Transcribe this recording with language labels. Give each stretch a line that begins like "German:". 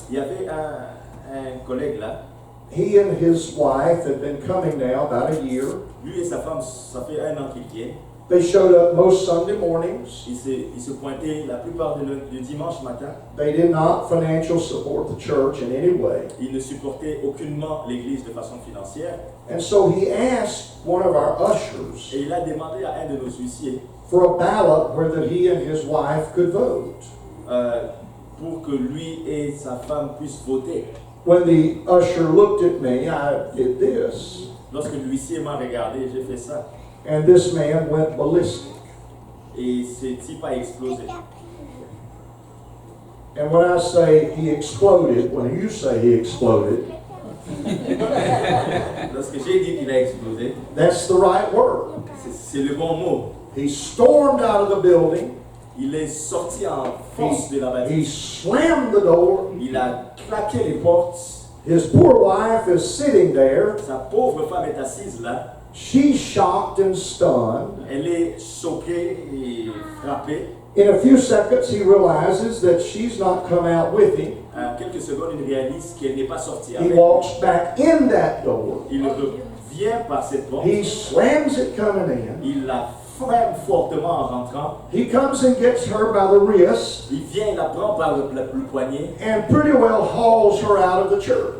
French: Il y avait un collègue là.
English: He and his wife had been coming now about a year.
French: Lui et sa femme, ça fait 1 an qu'ils viennent.
English: They showed up most Sunday mornings.
French: Ils se pointaient la plupart du dimanche matin.
English: They did not financial support the church in any way.
French: Ils ne supportaient aucunement l'église de façon financière.
English: And so he asked one of our ushers
French: Et il a demandé à un de nos huissiers
English: for a ballot where that he and his wife could vote.
French: pour que lui et sa femme puissent voter.
English: When the usher looked at me, I did this.
French: Lorsque l'huissier m'a regardé, j'ai fait ça.
English: And this man went ballistic.
French: Et ce type a explosé.
English: And when I say he exploded, when you say he exploded,
French: Lorsque j'ai dit qu'il a explosé,
English: that's the right word.
French: c'est le bon mot.
English: He stormed out of the building.
French: Il est sorti en force de la
English: He
French: bâtisse.
English: slammed the door.
French: Il a claqué les portes.
English: His poor wife is sitting there.
French: Sa pauvre femme est assise là.
English: She's shocked and stunned.
French: Elle est choquée et frappée.
English: In a few seconds, he realizes that she's not come out with him.
French: En quelques secondes, il réalise qu'elle n'est pas sortie
English: He
French: avec.
English: walks back in that door.
French: Il revient par cette porte.
English: He slams it coming in.
French: Il la frappe fortement en rentrant.
English: He comes and gets her by the wrist
French: Il vient, il la prend par le poignet
English: and pretty well hauls her out of the church.